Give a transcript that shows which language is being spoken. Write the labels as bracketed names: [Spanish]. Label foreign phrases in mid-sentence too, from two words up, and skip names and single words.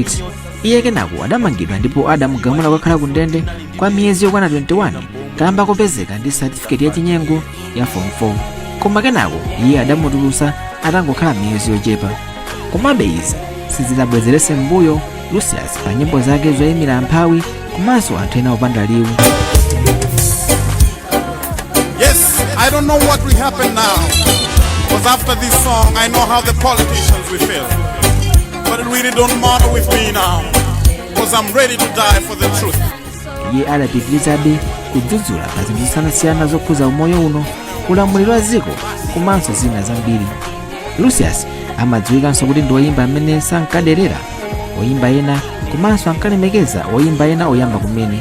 [Nyanja] Iye kenako adamangidwa ndipo adamugamula kukhala ku ndende kwa miyezi yokwana 21 kamba kopezeka ndi certificate ya chinyengo ya form 4. Koma kenako iye adamutulutsa atangokhala miyezi yochepa. Komabe izi sizidabwezeretse mbuyo Lucius pa nyimbo zake zoyimira amphawi komanso anthu ena opanda liwu. [English] Yes, I don't know what will happen now, because after this song I know how the politicians will feel, but it really don't matter with me now, because I'm ready to die for the truth. [Nyanja] Iye adapitirizabe kudzudzula pa zinthu zosiyanasiyana zokhuza umoyo uno, ulamuliro wa dziko komanso zina zambiri. Lucius amadziwikanso kuti ndi oyimba amene sankaderera oyimba ena komanso ankalemekeza oyimba ena oyamba kumene.